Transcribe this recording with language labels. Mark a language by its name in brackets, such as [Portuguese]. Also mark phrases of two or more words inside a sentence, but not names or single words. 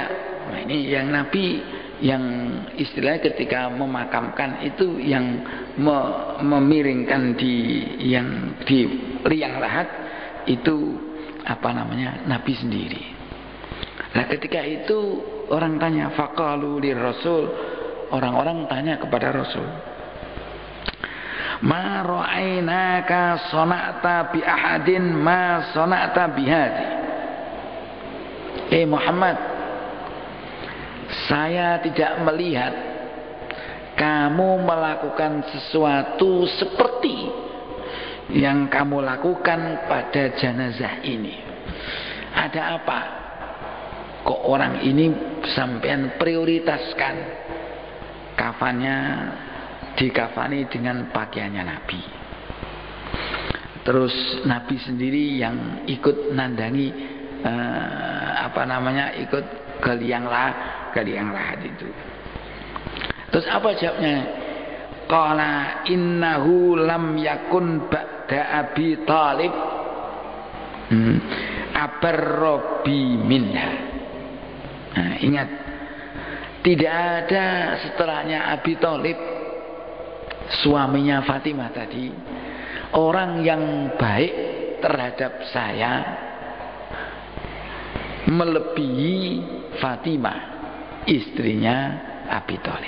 [Indonesian] Nah, ini yang Nabi, yang istilahnya ketika memakamkan itu yang memiringkan di liang lahat itu apa namanya, Nabi sendiri. Nah, ketika itu orang tanya, [Arabic] فقالوا للرسول, [Indonesian] orang-orang tanya kepada Rasul, [Arabic] ما رأيناك صنعت بأحد ما صنعت بهذا. [Indonesian] Muhammad, saya tidak melihat kamu melakukan sesuatu seperti yang kamu lakukan pada jenazah ini. Ada apa? Kok orang ini sampean prioritaskan kafannya dikafani dengan pakaiannya Nabi. Terus Nabi sendiri yang ikut nandangi ikut ke liang lahat itu. Terus apa jawabnya? [Arabic] قال إنه لم يكن بعد أبي طالب أبر بي منها. [Indonesian] Nah, ingat, tidak ada setelahnya Abi Thalib, suaminya Fatimah tadi, orang yang baik terhadap saya melebihi Fatimah, istrinya Abi Thalib.